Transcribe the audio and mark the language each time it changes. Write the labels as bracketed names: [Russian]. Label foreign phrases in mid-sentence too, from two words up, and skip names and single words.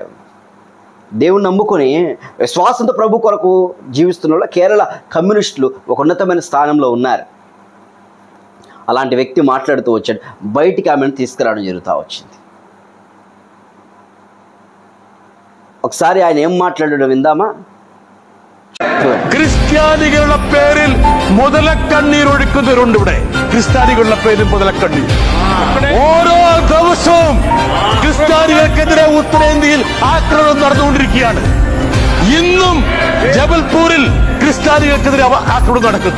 [Telugu] దేవుని నమ్ముకొని విశ్వాసంతో ప్రభు కొరకు జీవిస్తున్న వాళ్ళు కేరళ కమ్యూనిస్టులు ఒక ఉన్నతమైన స్థానంలో ఉన్నారు. అలాంటి వ్యక్తి మాట్లాడుతూ వచ్చాడు, బయటికి ఆమెను తీసుకురావడం జరుగుతూ వచ్చింది. ఒకసారి ఆయన ఏం మాట్లాడడం విందామా? [Malayalam] ക്രിസ്ത്യാനികളുടെ പേരിൽ മുതലക്കണ്ണീരൊഴുക്കുന്നവരുണ്ട് ഇവിടെ. ക്രിസ്ത്യാനികളുടെ പേരിൽ മുതലക്കണ്ണീർ ഓരോ ദിവസവും ക്രിസ്ത്യാനികൾക്കെതിരെ ഉത്തരേന്ത്യയിൽ ആക്രമണം നടന്നുകൊണ്ടിരിക്കുകയാണ്. ഇന്നും ജബൽപൂരിൽ ക്രിസ്ത്യാനികൾക്കെതിരെ ആക്രമണം നടക്കുന്നു.